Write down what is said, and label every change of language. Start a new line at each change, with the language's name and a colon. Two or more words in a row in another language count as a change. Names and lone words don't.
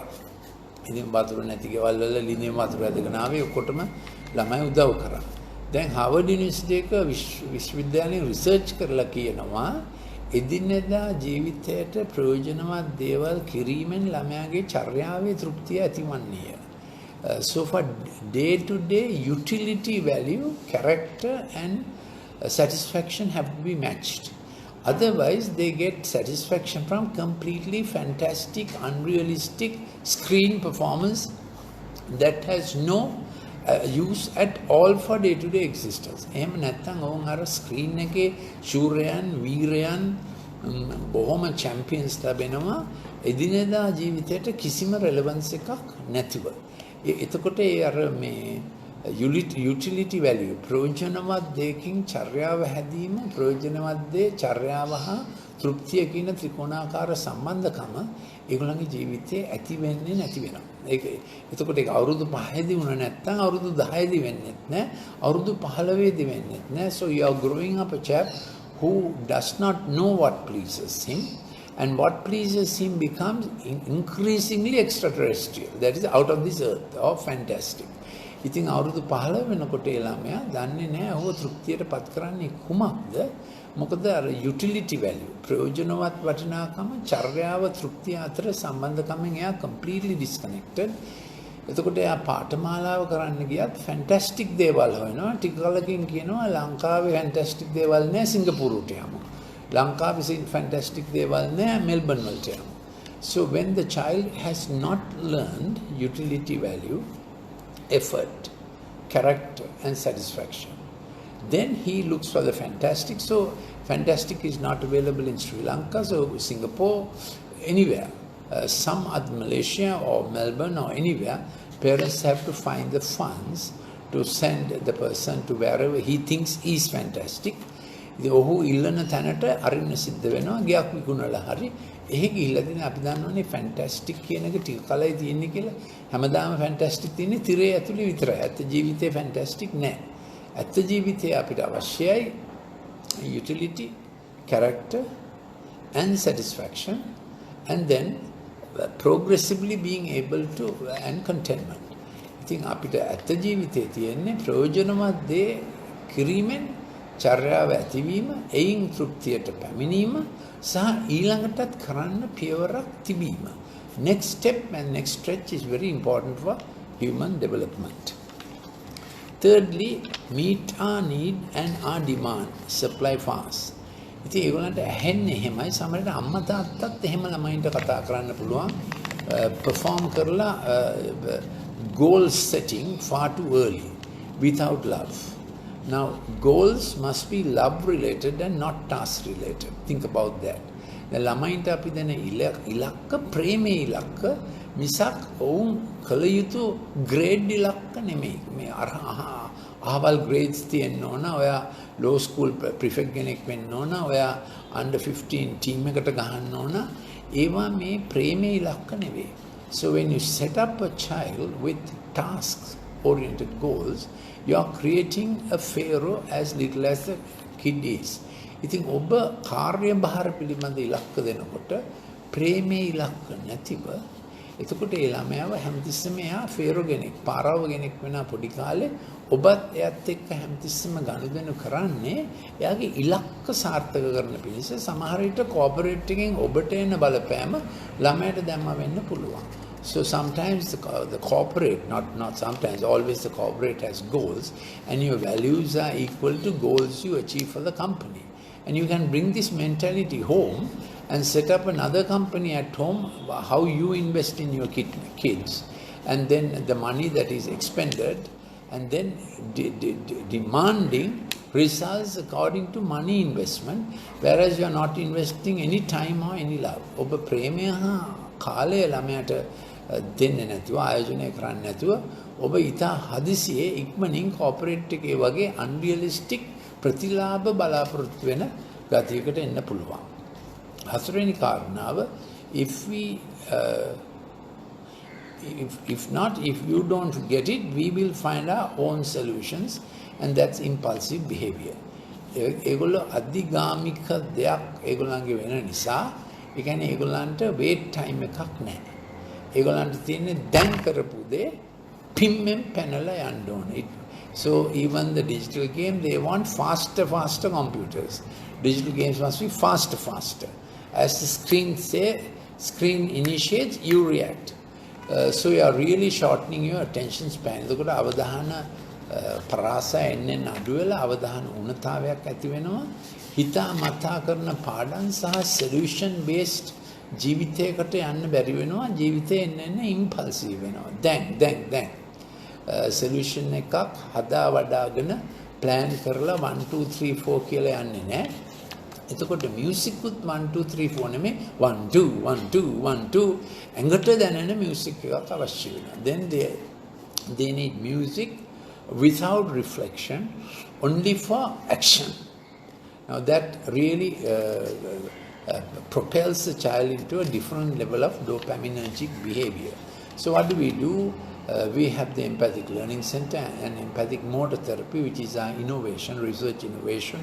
Sinhala: ඉතින් වතුර නැති ගෙවල් වල ලිඳේ වතුර ඇදගෙන ආවේ ඔක්කොටම ළමයි උදව් කරා. දැන් හාවර්ඩ් යුනිවර්සිටි එක විශ්වවිද්‍යාලයෙන් රිසර්ච් කරලා කියනවා එදිනෙදා ජීවිතයට ප්‍රයෝජනවත් දේවල් කිරීමෙන් ළමයාගේ චර්යාවේ තෘප්තිය ඇතිවන්නේය.
English: So for day to day utility value, character and satisfaction have to be matched. Otherwise, they get satisfaction from completely fantastic, unrealistic screen performance that has no use at all for day-to-day existence.
Sinhala: එහෙම නැත්නම් ඕන් අර ස්ක්‍රීන් එකේ ශූරයන්, වීරයන්, බොහොම චැම්පියන්ස් ලැබෙනවා එදිනෙදා ජීවිතයට කිසිම රෙලෙවන්ස් එකක් නැතිව. එතකොට ඒ අර මේ
English: utility value
Sinhala: ප්‍රයෝජනවත් දෙයකින් චර්යාව හැදීම ප්‍රයෝජනවත් දේ චර්යාව හා තෘප්තිය කියන ත්‍රිකෝණාකාර සම්බන්ධකම ඒගොල්ලන්ගේ ජීවිතයේ ඇති වෙන්නේ නැති වෙනවා. එතකොට ඒක අවුරුදු 5දී වුණ නැත්නම් අවුරුදු 10දී වෙන්නේ නැහැ. අවුරුදු 15දී වෙන්නේ නැහැ.
English: So you are growing up a chap who does not know what pleases him, and what pleases him becomes increasingly extraterrestrial. That is out of this earth or fantastic.
Sinhala: ඉතින් අවුරුදු 15 වෙනකොට ඒ ළමයා දන්නේ නැහැ ඔහු තෘප්තියට පත් කරන්නේ කුමක්ද? මොකද අර
English: utility value
Sinhala: ප්‍රයෝජනවත් වටිනාකම චර්යාව තෘප්තිය අතර සම්බන්ධකමෙන් එයා
English: completely disconnected.
Sinhala: එතකොට එයා පාඨමාලාව කරන්න ගියත් fantastic දේවල් හොයනවා. ටික කලකින් කියනවා ලංකාවේ fantastic දේවල් නෑ සිංගප්පූරුවට යමු. ලංකාවේ fantastic දේවල් නෑ මෙල්බන් වලට යමු.
English: So when the child has not learned utility value, effort, character and satisfaction, then he looks for the fantastic. So fantastic is not available in Sri Lanka, so Singapore, anywhere, some at Malaysia or Melbourne or anywhere, parents have to find the funds to send the person to wherever he thinks is fantastic.
Sinhala: ඔහු ඉල්ලන තැනට අරින්න සිද්ධ වෙනවා ගියක් විකුණලා හරි. එහෙ ගිහිල්ලා තියෙන අපි දන්නවනේ ෆැන්ටස්ටික් කියන එක ටික කලයි තියෙන්නේ කියලා. හැමදාම ෆැන්ටස්ටික් තියෙන්නේ තිරේ ඇතුලේ විතරයි. ඇත්ත ජීවිතේ ෆැන්ටස්ටික් නෑ. ඇත්ත ජීවිතේ අපිට අවශ්‍යයි
English: utility, character and satisfaction, and then progressively being able to and contentment.
Sinhala: ඉතින් අපිට ඇත්ත ජීවිතේ තියෙන්නේ ප්‍රයෝජනවත් දේ කිරීමෙන් චර්යාව ඇතිවීම, එයින් තෘප්තියට පැමිණීම සහ ඊළඟටත් කරන්න පියවරක් තිබීම.
English: Next step and next stretch is very important for human development. Thirdly, meet our need and our demand, supply fast.
Sinhala: ඉතින් ඒගොල්ලන්ට ඇහෙන්නේ එහෙමයි. සමහරවිට අම්මා තාත්තත් එහෙම ළමයින්ට කතා කරන්න පුළුවන්.
English: perform කරලා goal setting far too early without love. Now, goals must be love related and not task related. Think about that.
Sinhala: The ළමයින්ට අපි දෙන ඉලක්ක ප්‍රේමේ ඉලක්ක මිසක් ඔවුන් කල යුතු ග්‍රේඩ් ඉලක්ක නෙමෙයි. මේ අහවල් ග්‍රේඩ්ස් තියෙන්න ඕන. ඔයා ලෝ
English: school prefect
Sinhala: කෙනෙක් වෙන්න ඕන. ඔයා
English: under 15 team
Sinhala: එකට ගහන්න ඕන. ඒවා මේ ප්‍රේමේ ඉලක්ක නෙවෙයි.
English: So when you set up a child with tasks oriented goals, you are creating a pharaoh as little as the kid is.
Sinhala: ඉතින් ඔබ කාර්යභාර පිළිබඳ ඉලක්ක දෙනකොට ප්‍රේමේ ඉලක්ක නැතිව එතකොට ඒ ළමයාව හැමතිස්සෙම එයා ෆේරෝ කෙනෙක්, පාරාව කෙනෙක් වෙනා පොඩි කාලේ ඔබත් එයත් එක්ක හැමතිස්සෙම ගනුදෙනු කරන්නේ එයාගේ ඉලක්ක සාර්ථක කරන පිණිස. සමහර විට කෝපරේට් එකෙන් ඔබට එන බලපෑම ළමයට දැම්ම වෙන්න පුළුවන්.
English: So sometimes the corporate, not sometimes, always the corporate has goals, and your values are equal to goals you achieve for the company. And you can bring this mentality home and set up another company at home, how you invest in your kids, and then the money that is expended, and then demanding results according to money investment, whereas you are not investing any time or any love.
Sinhala: ඔබ ප්‍රේමය හා කාලය ළමයට දෙන්නේ නැතුව, ආයෝජනය කරන්නේ නැතුව, ඔබ ඊට හදිසියේ ඉක්මනින් කෝපරේට් එකේ වගේ unrealistic ප්‍රතිලාභ බලාපොරොත්තු වෙන ගතියකට එන්න පුළුවන්. හතරවෙනි කාරණාව,
English: if you don't get it, we will find our own solutions, and that's impulsive behavior.
Sinhala: ඒගොල්ලෝ අධිගාමික දෙයක් ඒගොල්ලන්ගේ වෙන නිසා, ඒ කියන්නේ ඒගොල්ලන්ට
English: wait time
Sinhala: එකක් නැහැ. ඒගොල්ලන්ට තියෙන්නේ දැන් කරපු දේ පිම්මෙන් පැනලා යන්න ඕනේ.
English: So even the digital game, they want faster computers. Digital games must be faster. As the screen initiates, you react. So you are really shortening your attention span.
Sinhala: එතකොට අවධාන පරාසය එන්නේ නඩු වෙලා අවධාන උණතාවයක් ඇති වෙනවා. හිතා මතා කරන පාඩම් සහ
English: solution based
Sinhala: ජීවිතයකට යන්න බැරි වෙනවා. ජීවිතේ එන්න impulsive වෙනවා. දැන් solution එකක් හදා වඩාගෙන plan කරලා 1 2 3 4 කියලා යන්නේ නැහැ. එතකොට music උත් 1 2 3 4 නෙමෙයි 1 2 1 2 1 2 ඇඟට දැනෙන music එකක් අවශ්‍ය වෙනවා.
English: Then they need music without reflection, only for action. Now that really propels the child into a different level of dopaminergic behavior. So what do? We have the Empathic Learning Center and Empathic Motor Therapy, which is our research innovation.